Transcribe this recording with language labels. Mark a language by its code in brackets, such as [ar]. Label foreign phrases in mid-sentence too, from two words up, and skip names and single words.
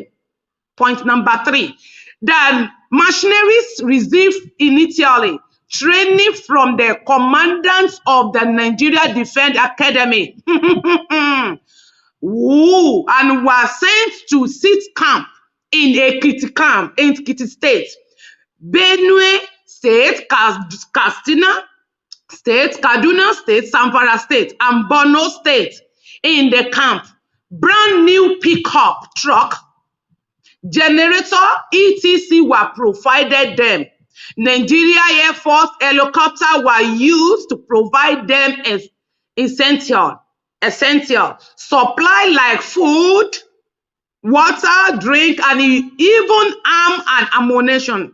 [en] Point number 3, the mercenaries received initially training from the commandants of the Nigeria Defense Academy and were sent to sit camp in Ekiti State, Benue State, Katsina State, Kaduna State, Zamfara State, and Borno State. In the camp, brand new pickup truck, generator, etc. were provided them. Nigeria Air Force helicopters were used to provide them essential supply like food, water, drink, and even arm and ammunition.